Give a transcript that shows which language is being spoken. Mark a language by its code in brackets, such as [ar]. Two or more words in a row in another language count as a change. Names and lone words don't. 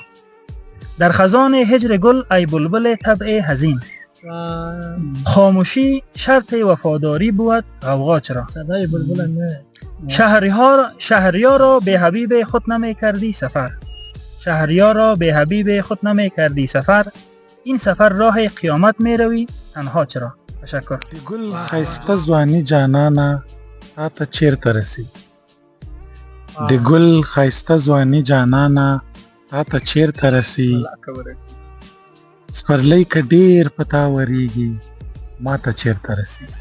[fa] در خزان هجر گل ای بلبل طبع حزین، خاموشی شرط وفاداری بود غوغا چرا. شهریار را به حبیب خود نمی کردی سفر، شهریار را به حبیب خود نمی کردی سفر، این سفر راه قیامت می روی تنها چرا. تشکر. [ps] د ګل خایسته ځواني جانانه تا ته چیرته رسي. د ګل خایسته ځواني جانانه تا ته چیرته رسي. سپرلی که ډیر په تا وریږي ما ته چیرته رسي.